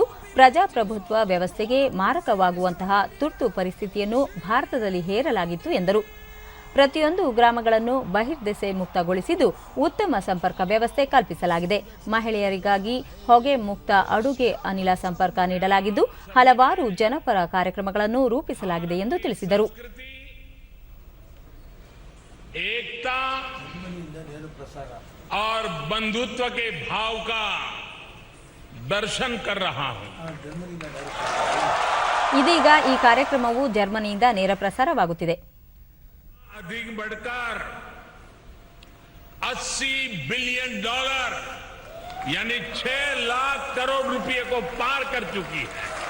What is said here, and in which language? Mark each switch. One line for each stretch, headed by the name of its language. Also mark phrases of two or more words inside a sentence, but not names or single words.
Kannada: ಪ್ರಜಾಪ್ರಭುತ್ವ ವ್ಯವಸ್ಥೆಗೆ ಮಾರಕವಾಗುವಂತಹ ತುರ್ತು ಪರಿಸ್ಥಿತಿಯನ್ನು ಭಾರತದಲ್ಲಿ ಹೇರಲಾಗಿತ್ತು ಎಂದರು. ಪ್ರತಿಯೊಂದು ಗ್ರಾಮಗಳನ್ನು ಬಹಿರ್ದೆಸೆ ಮುಕ್ತಗೊಳಿಸಿದ್ದು ಉತ್ತಮ ಸಂಪರ್ಕ ವ್ಯವಸ್ಥೆ ಕಲ್ಪಿಸಲಾಗಿದೆ. ಮಹಿಳೆಯರಿಗಾಗಿ ಹೊಗೆ ಮುಕ್ತ ಅಡುಗೆ ಅನಿಲ ಸಂಪರ್ಕ ನೀಡಲಾಗಿದ್ದು ಹಲವಾರು ಜನಪರ ಕಾರ್ಯಕ್ರಮಗಳನ್ನು ರೂಪಿಸಲಾಗಿದೆ ಎಂದು ತಿಳಿಸಿದರು.
Hindi: एकता और बंधुत्व के भाव का दर्शन कर रहा हूं.
Kannada: ಇದೀಗ ಈ ಕಾರ್ಯಕ್ರಮವು ಜರ್ಮನಿಯಿಂದ ನೇರ ಪ್ರಸಾರವಾಗುತ್ತಿದೆ.
Hindi: अधिक बढ़कर $80 बिलियन यानी 6 लाख करोड़ रुपए को पार कर चुकी है.